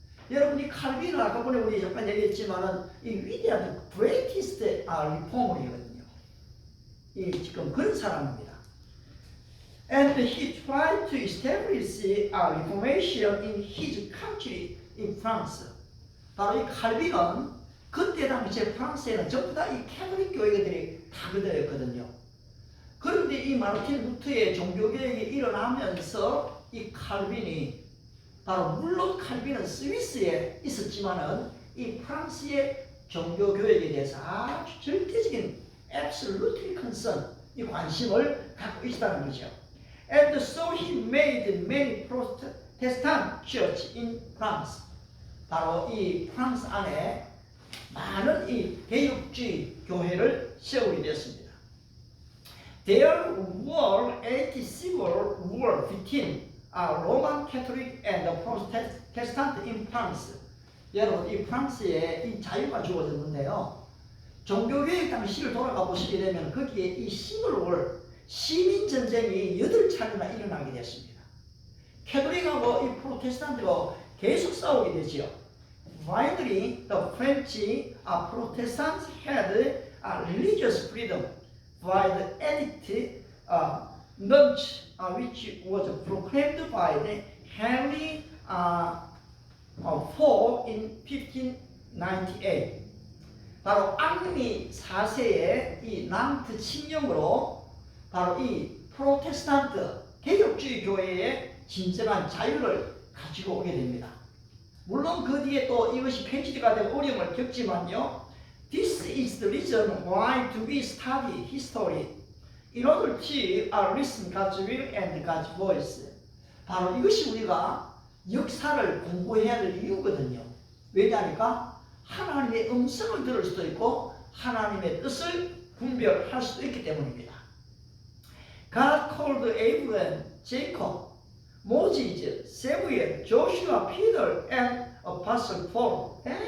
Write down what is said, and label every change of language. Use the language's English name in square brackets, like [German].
[Korean] 여러분이 칼빈은 아까 전에 우리 잠깐 얘기했지만은 이 위대한 [English] greatest reformer [Korean] 이거든요. 이 지금 그런 사람입니다. [English] And he tried to establish a reformation in his country, in France. [Korean] 바로 이 칼빈은 그때 당시에 프랑스에는 전부 다 이 캐톨릭 교회들이 다 그대였거든요. 그런데 이 마르틴 루터의 종교개혁이 일어나면서 이 칼빈이 바로 물론 칼빈은 스위스에 있었지만은 이 프랑스의 종교교혁에 대해서 아주 절대적인 [English] absolutely concern, [Korean] 이 관심을 갖고 있다는 거죠. [English] And so he made many Protestant Protestant Church in France. [Korean] 바로 이 프랑스 안에 많은 이 개혁주의 교회를 세우게 되었습니다. [English] There were 80 civil war between Roman Catholic and the Protestant in France. [Korean] 여러분 이 프랑스에 이 자유가 주어졌는데요. 종교개혁 당시를 돌아가 보시게 되면 거기에 이 시골월 시민 전쟁이 8차례나 일어나게 됐습니다. 캐톨릭하고 이 프로테스탄트가 계속 싸우게 되지요. [English] Finally, the French Protestants had religious freedom by the Edict Nantes, which was proclaimed by the Henry IV in 1598. [Korean] 바로 앙리 4세의 이 난트 칙령으로 바로 이 프로테스탄트 개혁주의 교회의 진정한 자유를 가지고 오게 됩니다. 물론 그 뒤에 또 이것이 폐지가 되고 어려움을 겪지만요. [English] This is the reason why do we study history in order to listen God's will and God's voice. [Korean] 바로 이것이 우리가 역사를 공부해야 될 이유거든요. 왜냐하니까 하나님의 음성을 들을 수도 있고 하나님의 뜻을 분별할 수도 있기 때문입니다. [English] God called Abraham, Jacob, Moses, Samuel, Joshua, Peter, and Apostle Paul.